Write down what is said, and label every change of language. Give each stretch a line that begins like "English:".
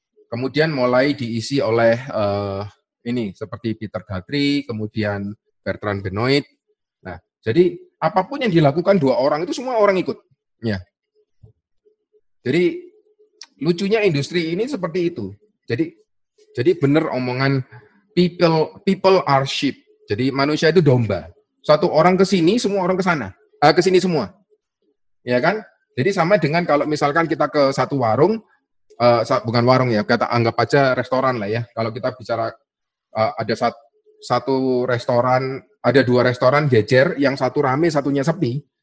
Indonesian: Kemudian mulai diisi oleh ini seperti Peter Guthrie, kemudian Bertrand Benoit. Nah, jadi apapun yang dilakukan 2 orang itu semua orang ikut. Ya. Jadi lucunya industri ini seperti itu. Jadi benar omongan
English: people are sheep.
Indonesian: Jadi manusia itu domba. Satu orang ke sini, semua orang ke sana. Ke sini semua. Ya kan? Jadi sama dengan kalau misalkan kita ke satu warung, bukan warung ya, kita anggap aja restoran lah ya. Kalau kita bicara ada satu restoran, ada 2 restoran jejer, yang satu rame, satunya sepi.